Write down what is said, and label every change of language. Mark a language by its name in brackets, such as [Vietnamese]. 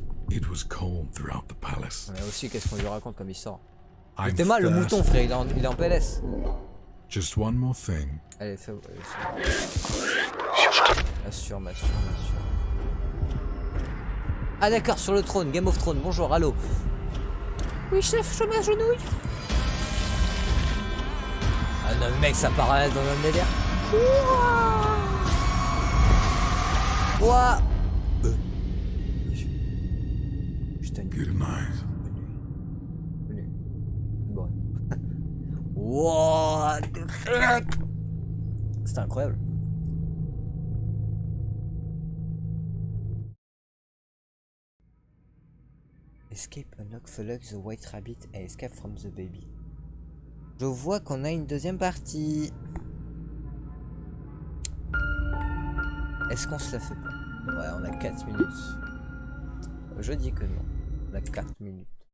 [English] It was cold throughout the palace. [French] Mais aussi, qu'est-ce qu'on lui raconte comme histoire? [English] I'm [French] C'était mal le mouton, frère, il est en PLS. [English] Just one more thing. [French] Allez, fais... Assure, m'assure. Ah d'accord, sur le trône, Game of Thrones, bonjour, allô. Oui chef, je m'agenouille. Ah non mec, ça paraît dans un délire. Ouah. [English] Good night. [French] Venu. Bon. [English] What the fuck. [French] C'était incroyable. [English] Escape, unlock, follow the white rabbit and escape from the baby. [French] Je vois qu'on a une deuxième partie. Est-ce qu'on se la fait pas? Ouais, on a 4 minutes. Je dis que non. On a 4 minutes.